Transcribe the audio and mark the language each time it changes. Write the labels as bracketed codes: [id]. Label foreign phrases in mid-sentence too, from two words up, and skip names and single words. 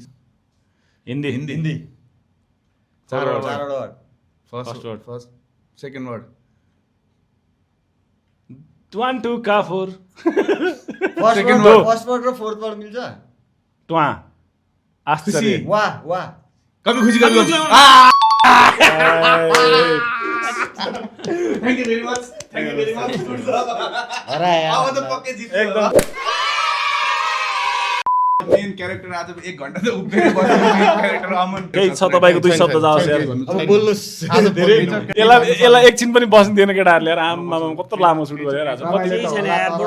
[ne] हिन्दी चारवटा वर्ड [en] first second word [hi] 1 2 का 4 [en] first word [ne] र [en] fourth word [ne] मिल्छ ट्वा आश्चर्य वाह [hi] कभी खुसी कभी [en] thank you very much [hi] हरा यार [ne] अब त पक्कै जित्यो एकदम [en] main character [ne] आज 1 घण्टा त उभिएर बसेको [en] main character [ne] अमन केही छ तपाईको 2 शब्द जाओस् यार अब बोल्नुस् आज धेरै यसलाई एकछिन पनि बस्न दिएन केटाहरूले यार आम्मा कस्तो लामो सुट गर्यो यार आज केही छैन यार बडो